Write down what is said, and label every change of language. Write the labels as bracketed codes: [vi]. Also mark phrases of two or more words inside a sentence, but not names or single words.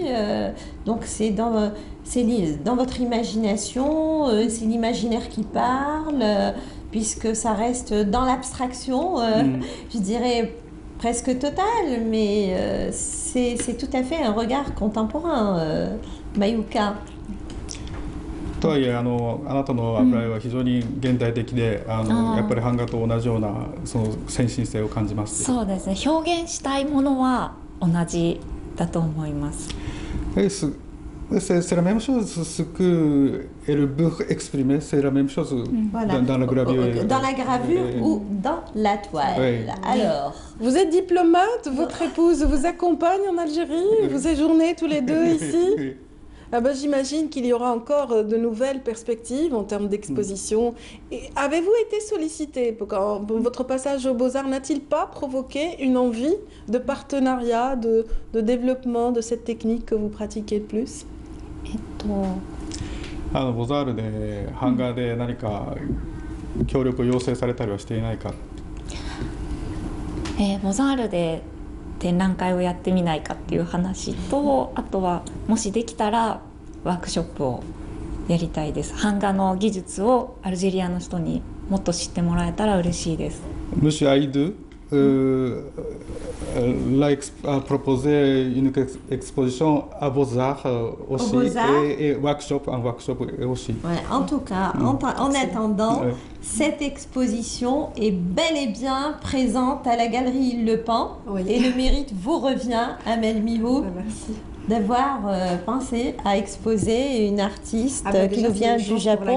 [fr] Donc c'est dans votre imagination, c'est l'imaginaire qui parle, puisque ça reste dans l'abstraction, je dirais presque totale, mais c'est tout à fait un regard contemporain, Mayouka. [ja] とはいえあなたの油絵は非常に現代的でやっぱり版画と同じようなその先進性を感じます。そうですね。表現したいものは同じだと思います。 [fr] C'est la même chose, ce qu'elle veut exprimer, c'est la même chose dans la gravure. Dans la gravure ou dans la toile. Oui. Alors, vous êtes diplomate, votre épouse vous accompagne en Algérie, vous séjournez tous les deux ici. Ah ben, j'imagine qu'il y aura encore de nouvelles perspectives en termes d'exposition. Avez-vous été sollicité quand votre passage aux Beaux-Arts n'a-t-il pas provoqué une envie de partenariat, de développement de cette technique que vous pratiquez le plus? [ja] ボザールで版画で何か協力を要請されたりはしていないか。ボザールで展覧会をやってみないかっていう話と、あとはもしできたらワークショップをやりたいです。版画の技術をアルジェリアの人にもっと知ってもらえたら嬉しいです。 [fr] Monsieur Aïdou l'a proposé une exposition à Beaux-Arts aussi et workshop, un workshop aussi. Ouais, en tout cas, en attendant, cette exposition est bel et bien présente à la Galerie Le Pan et le mérite vous revient, Amel Mihou, d'avoir pensé à exposer une artiste qui nous vient du Japon.